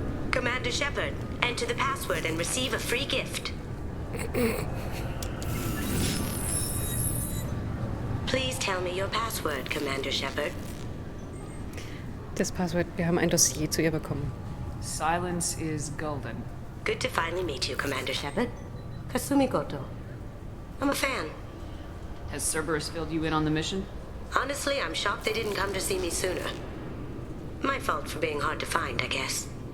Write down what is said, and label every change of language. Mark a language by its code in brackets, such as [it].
[en] Commander Shepard, enter the password and receive a free gift. Please tell me your password, Commander Shepard. [de] Das Passwort, wir haben ein Dossier zu ihr bekommen. [en] Silence is golden. Good to finally meet you, Commander Shepard. Kasumi Goto. I'm a fan. Has Cerberus filled you in on the mission? Honestly, I'm shocked they didn't come to see me sooner. My fault for being hard to find, I guess.